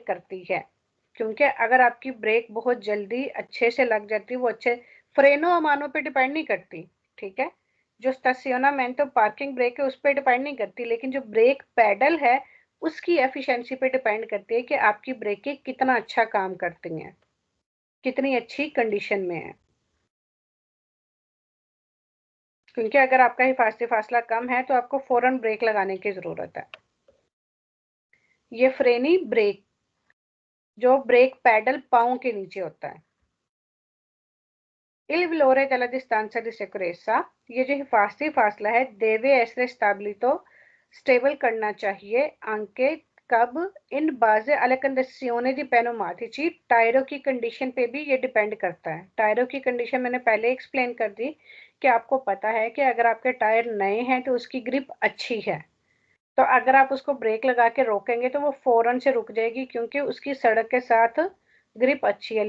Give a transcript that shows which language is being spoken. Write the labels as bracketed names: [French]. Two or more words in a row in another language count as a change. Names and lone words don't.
[Urdu] کرتی ہے، کیونکہ اگر آپ کی بریک بہت جلدی اچھے سے لگ جاتی ہے، وہ اچھے [Italian] freno a mano [Urdu] پہ ڈیپینڈ نہیں کرتی، ٹھیک ہے، جو سٹیشنمینٹو [English] parking brake [Urdu] ہے اس پر ڈیپینڈ نہیں کرتی، لیکن جو [English] brake pedal [Urdu] ہے اس کی ایفیشینسی پہ ڈیپینڈ کرتی ہے کہ آپ کی بریکیں کتنا اچھا کام کرتی ہیں، کتنی اچھی کنڈیشن میں ہے. کیونکہ اگر آپ کا حفاظتی فاصلہ کم ہے تو آپ کو فوراً بریک لگانے کی ضرورت ہے. یہ فرینی بریک، جو [English] brake pedal [Urdu] پاؤں کے نیچے ہوتا ہے. [Italian] Il valore della distanza di sicurezza, [Urdu] یہ جو حفاظتی فاصلہ ہے, [Italian] deve essere stabilito, [Urdu] سٹیبل کرنا چاہیے, [Italian] anche cab, in base alle condizioni di pneumatici, [Urdu] ٹائروں کی کنڈیشن پہ بھی یہ ڈیپینڈ کرتا ہے. ٹائروں کی کنڈیشن میں نے پہلے ایکسپلین کر دی کہ آپ کو پتا ہے کہ اگر آپ کے ٹائر نئے ہیں تو اس کی گرپ اچھی ہے، تو اگر آپ اس کو بریک لگا کے روکیں گے تو وہ فوراً سے رک جائے گی، کیونکہ اس کی سڑک کے ساتھ گرپ اچھی ہے.